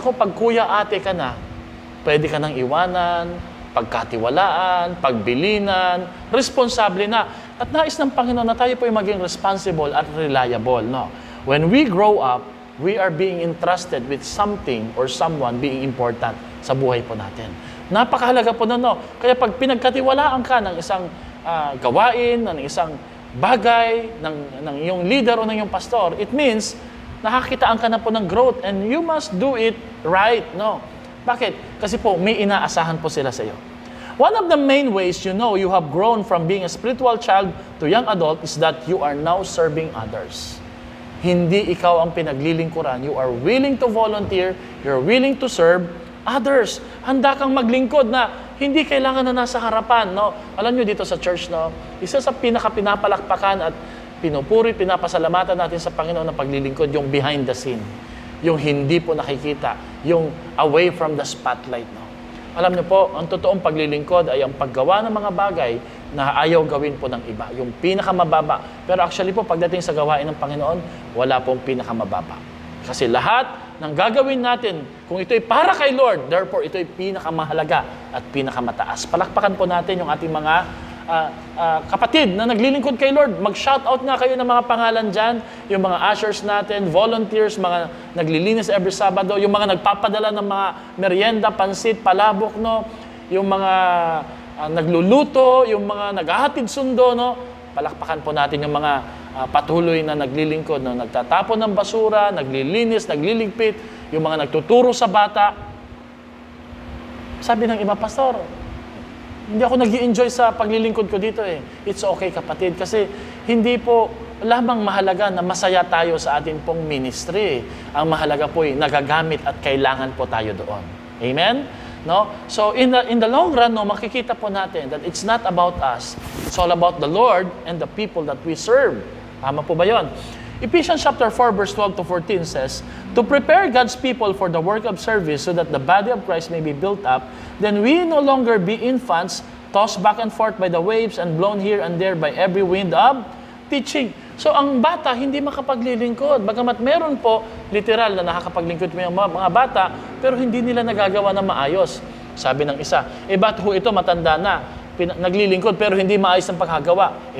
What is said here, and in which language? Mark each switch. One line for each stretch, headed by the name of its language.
Filipino: Naku, pag kuya, ate ka na, pwede ka nang iwanan, pagkatiwalaan, pagbilinan, responsable na. At nais ng Panginoon na tayo po ay maging responsible at reliable. No?
English: When we grow up, we are being entrusted with something or someone being important
Filipino: sa buhay po natin. Napakahalaga po no? Kaya pag pinagkatiwalaan ka ng isang gawain, ng isang bagay, ng iyong leader o ng iyong pastor, it means nakakitaan ka na po ng growth
English: and you must do it right.
Filipino: No? Bakit? Kasi po may inaasahan po sila sa iyo.
English: One of the main ways you know you have grown from being a spiritual child to young adult is that you are now serving others.
Filipino: Hindi ikaw ang pinaglilingkuran.
English: You are willing to volunteer. You're willing to serve others.
Filipino: Handa kang maglingkod na hindi kailangan na nasa harapan. No? Alam nyo dito sa church, no? Isa sa pinaka-pinapalakpakan at pinupuri, pinapasalamatan natin sa Panginoon ng paglilingkod, yung behind the scene. Yung hindi po nakikita.
English: Yung away from the spotlight.
Filipino: No? Alam niyo po, ang totoong paglilingkod ay ang paggawa ng mga bagay na ayaw gawin po ng iba. Yung pinakamababa. Pero actually po, pagdating sa gawain ng Panginoon, wala pong pinakamababa. Kasi lahat ng gagawin natin, kung ito'y para kay Lord, therefore ito'y pinakamahalaga at pinakamataas. Palakpakan po natin yung ating mga kapatid na naglilingkod kay Lord. Mag-shoutout nga kayo ng mga pangalan dyan. Yung mga ushers natin, volunteers, mga naglilinis every Sabado, yung mga nagpapadala ng mga merienda, pansit, palabok, no? Yung mga nagluluto, yung mga naghahatid sundo, no? Palakpakan po natin yung mga patuloy na naglilingkod, no? Nagtatapon ng basura, naglilinis, nagliligpit, yung mga nagtuturo sa bata. Sabi ng iba, Pastor, hindi ako nag-i-enjoy sa paglilingkod ko dito eh.
English: It's okay
Filipino: kapatid, kasi hindi po lamang mahalaga na masaya tayo sa ating pong ministry. Ang mahalaga po ay nagagamit at kailangan po tayo doon. Amen? No?
English: So in the long run, no,
Filipino: makikita po natin
English: that it's not about us. It's all about the Lord and the people that we serve.
Filipino: Tama po ba yun?
English: Ephesians chapter 4 verse 12 to 14 says, to prepare God's people for the work of service so that the body of Christ may be built up, then we no longer be infants, tossed back and forth by the waves and blown here and there by every wind of teaching.
Filipino: So ang bata hindi makapaglilingkod. Bagamat meron po literal na nakakapaglingkod yung mga bata, pero hindi nila nagagawa na maayos. Sabi ng isa, ba't ho ito matanda na, naglilingkod pero hindi maayos ang paghagawa?